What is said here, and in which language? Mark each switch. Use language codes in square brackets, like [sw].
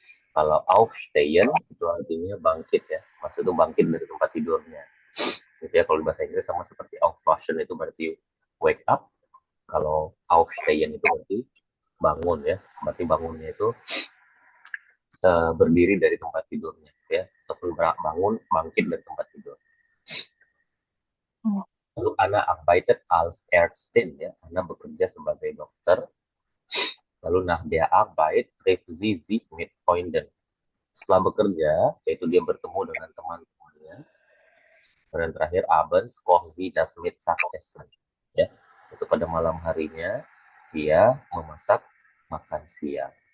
[id] Kalau aufstehen itu artinya bangkit ya. Maksudnya bangkit dari tempat tidurnya. Jadi ya kalau bahasa Inggris sama seperti aufwachen itu berarti wake up. Kalau aufstehen itu berarti bangun ya. Berarti bangunnya itu berdiri dari tempat tidurnya ya. Ataupun bangun bangkit dari tempat tidur. [de] Lalu Anna arbeitet als Ärztin ya. [id] Anna bekerja sebagai dokter. [de] Lalu nach der Arbeit trifft sie sich mit Freunden. [id] Setelah bekerja, yaitu dia bertemu dengan teman-temannya. Dan terakhir [de] abends kocht sie das Mittagessen. [id] Ya, itu pada malam harinya dia memasak makan siang.